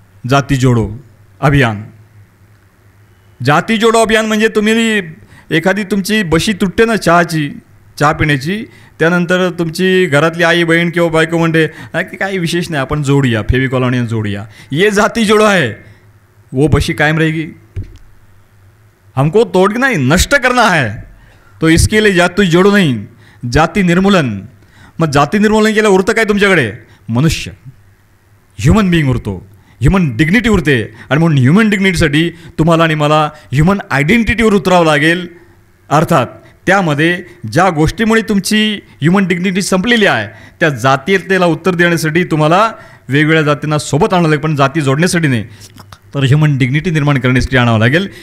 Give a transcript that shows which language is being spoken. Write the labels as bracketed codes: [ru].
[mr] जाती जोडो अभियान, जाती जोडो अभियान म्हणजे तुम्ही एखादी तुमची बशी तुटते ना चहाची, चहा पिण्याची. त्यानंतर तुमची घरातली आई बहीण किंवा बायको म्हणते नाही की काही विशेष नाही, आपण जोडूया, फेविकॉल आणि जोडूया. [hi] ये जाती जोडो है, वो बशी कायम रहेगी. हमको तोड़ना नहीं, नष्ट करना है, तो इसके लिए जाती जोडो नाही, जाती निर्मूलन. [mr] मग जाती निर्मूलन केलं उरतं काय तुमच्याकडे? मनुष्य, ह्युमन बिईंग उरतो, ह्युमन डिग्निटी उरते. आणि म्हणून ह्युमन डिग्निटीसाठी तुम्हाला आणि मला ह्युमन आयडेंटिटीवर उतरावं लागेल. अर्थात त्यामध्ये ज्या गोष्टीमुळे तुमची ह्युमन डिग्निटी संपलेली आहे त्या जातीयतेला उत्तर देण्यासाठी तुम्हाला वेगवेगळ्या जातींना सोबत आणावं लागेल, पण जाती जोडण्यासाठी नाही, तर ह्युमन डिग्निटी निर्माण करण्यासाठी आणावं लागेल.